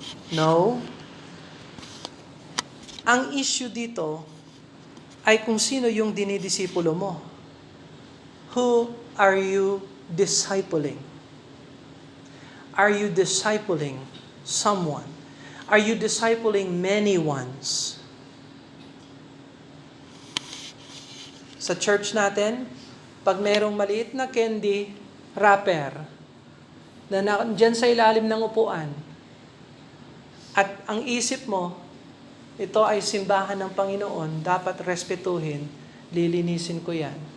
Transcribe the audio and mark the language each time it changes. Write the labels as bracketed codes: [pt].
[en] No. [tl] Ang issue dito ay kung sino yung dinidisipulo mo. [en] Who are you discipling? Are you discipling someone? Are you discipling many ones? [tl] Sa church natin, pag merong maliit na candy wrapper na nandyan sa ilalim ng upuan, at ang isip mo, ito ay simbahan ng Panginoon, dapat respetuhin, lilinisin ko yan.